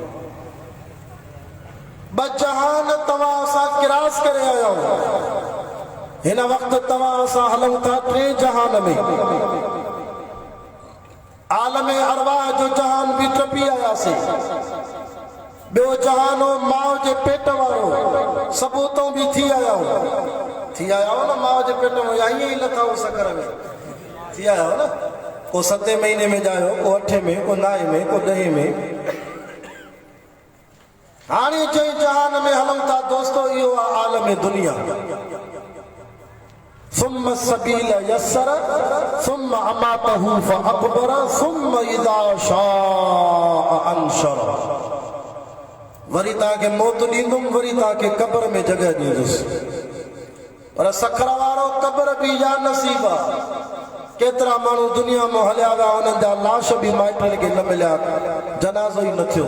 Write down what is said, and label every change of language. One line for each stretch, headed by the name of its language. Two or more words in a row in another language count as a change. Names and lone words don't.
Sindhi: बजहान तव्हां सां किरास करे आया हो, हिन वक्त तव्हां सां हलूं था टे जहान में। आलम अरवाह जो जहान भी टपी आयासीं, ॿियो जहान हो माउ जे पेट वारो, सबूतों भी थी आया हो न माउ जे पेट में, या ईअं ई लथा हो सकर में थी आया हो न। को 7 महीने में जायो, को 8 में, को 9 में, को 10 में। हाणे चई जहान में हलूं था दोस्तों, इहो आहे आलम दुनिया।
Arabic: ثم السبيل يسر ثم أماته فأقبر ثم إذا شاء أنشر।
Sindhi: वरी तव्हांखे मौत ॾींदुमि, वरी तव्हांखे क़ब्र में जॻह ॾींदुसि। पर सखर वारो क़ब्र बि या नसीब आहे। केतिरा माण्हू दुनिया में हलिया विया, उन्हनि जा लाश बि माइटनि खे न मिलिया, जनाज़ो ई न थियो।